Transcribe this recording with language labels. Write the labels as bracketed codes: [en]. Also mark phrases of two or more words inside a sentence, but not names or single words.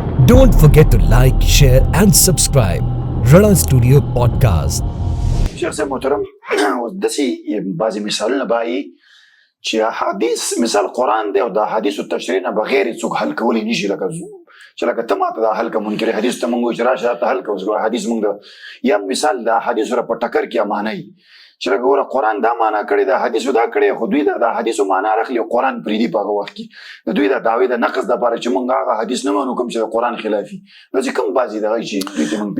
[en] Don't forget to like, share and subscribe. Rana Studio Podcast. [ps] شیخ صاحب محترم داسې بعضې مثالونه به وي چې حدیث مثال قرآن دی او د حدیثو تشریح نه بغیر څوک حل کولی نشي لکه ته ماته دا حل که منکر حدیث ته موږ وایو چې راشه ته حل کوو حدیث موږ یا مثال د حدیثو سره په ټکر کې معنی چې لکه ګوره قرآن دا معنا کړې ده حدیثو دا کړې خو دوی د حدیثو معنا راخلي او قرآن پرېږدي په هغه وخت کې د دوی د دعوې د نقص دپاره چې موږ هغه حدیث نه منو کوم چې د قرآن خلافي نو چې کوم بعضې دغه چې دوی ته موږ